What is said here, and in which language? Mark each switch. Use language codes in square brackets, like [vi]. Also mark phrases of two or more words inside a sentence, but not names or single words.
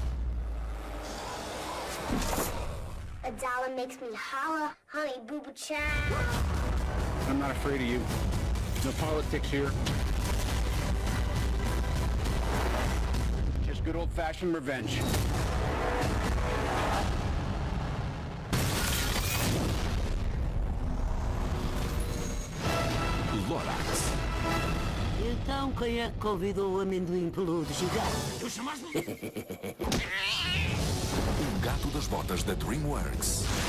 [en] A dollar makes me holler, honey boo boo child. I'm not afraid of you. No politics here. Just good old-fashioned revenge. Lorax. [pt] Então quem é que convidou o amendoim peludo chegar? Tu chamaste-me? O Gato das Botas da DreamWorks.